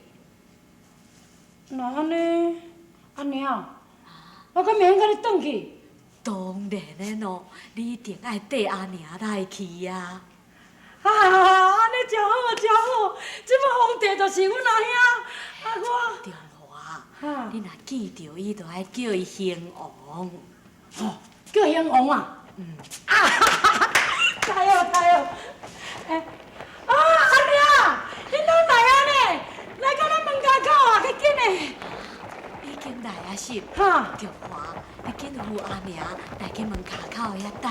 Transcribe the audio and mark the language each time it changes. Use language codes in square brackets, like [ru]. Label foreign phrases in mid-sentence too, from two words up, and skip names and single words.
[nan] 那安尼，阿娘，我敢免甲你转去？当然的咯，你一定爱缀阿娘来去啊！安尼真好真好，即摆皇帝就是阮阿兄，我。中华，哈你若记着伊，就爱叫伊兴王。哦，叫兴王啊！太好太好！阿娘，你拢来啊呢？来到咱门家口啊，快紧的！已经来啊是？哈，中华，你紧扶阿娘来去门卡口遐等。